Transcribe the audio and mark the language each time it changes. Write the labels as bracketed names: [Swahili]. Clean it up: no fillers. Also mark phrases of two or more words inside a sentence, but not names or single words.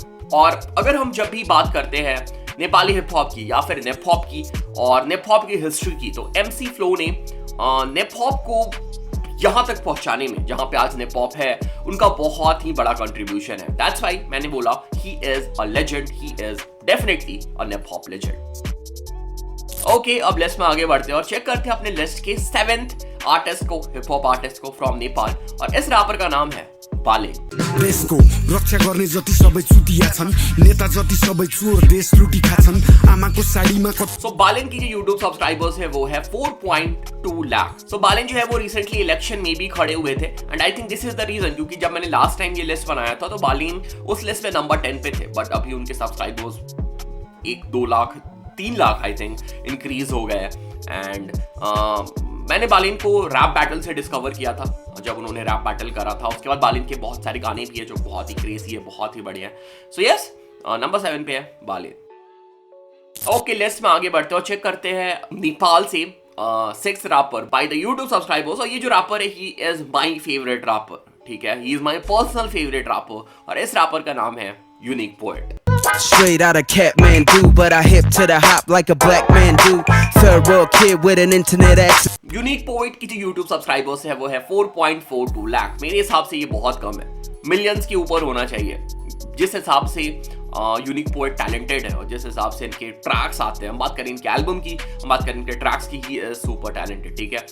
[Hindi] और अगर हम जब भी बात करते हैं नेपाली [English] hip hop [Hindi] की या फिर नेप हॉप की और नेप हॉप की हिस्ट्री की, तो MC Flow ने नेप हॉप को यहां तक पहुंचाने में, जहां पे आज नेप हॉप है, उनका बहुत ही बड़ा कंट्रीब्यूशन है। [English] that's why [Hindi] मैंने बोला [English] he is a legend, he is definitely a Nep Hop legend. [Hindi] ओके, अब लिस्ट में आगे बढ़ते हैं और चेक करते हैं अपने लिस्ट के 7th आर्टिस्ट को, [English] hip hop artist [Hindi] को फ्रॉम नेपाल। और इस रैपर का नाम है बाले। [Nepali] देशको रक्षा गर्ने जति सबै चुतिया छन्, नेता जति सबै चोर देश लुटी खाछन्, आमाको साडीमा। [Hindi] सो बालेन की जो YouTube सब्सक्राइबर्स है वो है 4.2 लाख। सो बालेन जो है वो रिसेंटली इलेक्शन में भी खड़े हुए थे, [English] and I think this is the reason, [Hindi] क्योंकि जब मैंने [English] last time [Hindi] ये लिस्ट बनाया था तो बालेन उस लिस्ट में नंबर 10 पे थे, बट अभी उनके सब्सक्राइबर्स 1-2 लाख 3 लाख [English] I think [Hindi] इंक्रीज हो गए। एंड मैंने बालेन को [English] rap battle [Hindi] से डिस्कवर किया था, जब उन्होंने [English] rap battle [Hindi] करा था। उसके बाद बालेन के बहुत सारे गाने भी है जो बहुत ही क्रेजी है, बहुत ही बढ़िया है। [English] so yes, [Hindi] नंबर 7 पे है बालेन। ओके, लिस्ट में आगे बढ़ते हैं और चेक करते हैं नेपाल से 6th रैपर [English] by the YouTube subscribers. [Hindi] और ये जो रैपर है [English] he is my favorite rapper, [Hindi] ठीक है। [English] he is my personal favorite rapper, [Hindi] और इस रैपर का नाम है यूनिक पोएट। [English] Straight out of Kathmandu, but I hip to the hop like a black man do. Third world kid with an internet access. [Hindi] यूनिक पोएट की जो YouTube सब्सक्राइबर्स है वो है 4.42 लाख। मेरे हिसाब से ये बहुत कम है, मिलियंस के ऊपर होना चाहिए। जिस हिसाब से यूनिक पोएट टैलेंटेड है और जिस हिसाब से इनके ट्रैक्स आते हैं, हम बात करें इनके एल्बम की, हम बात करें इनके ट्रैक्स की, [English] he is super talented, [Hindi] ठीक है।